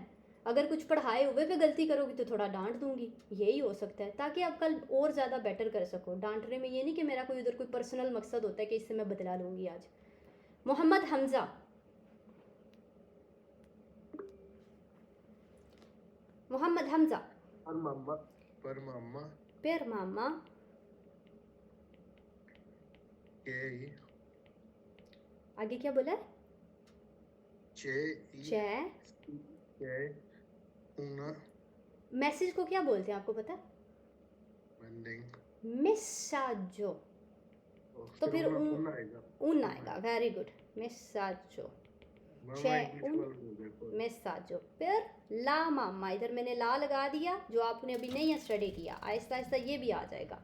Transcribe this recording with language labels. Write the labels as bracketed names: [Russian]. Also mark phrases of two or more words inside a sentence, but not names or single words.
[Urdu] اگر کچھ پڑھائے ہوئے پہ غلطی کرو گی تو تھوڑا ڈانٹ دوں گی، یہی ہو سکتا ہے، تاکہ آپ کل اور زیادہ بیٹر کر سکو. ڈانٹنے میں یہ نہیں کہ میرا کوئی ادھر کوئی پرسنل مقصد ہوتا ہے کہ اس سے میں بدلہ لوں گی آج. मोहम्मद हमज़ा, मोहम्मद हमज़ा। [Italian] per mamma per mamma che [Urdu] آگے کیا بولا ہے? [Italian] c'è una [Urdu] میسج کو کیا بولتے ہیں آپ کو پتہ ہے? میساجو۔ تو پھر ان آئے گا. [English] very good, messaggio. [Urdu] میساجو پھر [Italian] la mamma, [Urdu] ادھر میں نے لا لگا دیا، جو آپ نے ابھی نہیں سٹڈی کیا، آہستہ آہستہ یہ بھی آ جائے گا.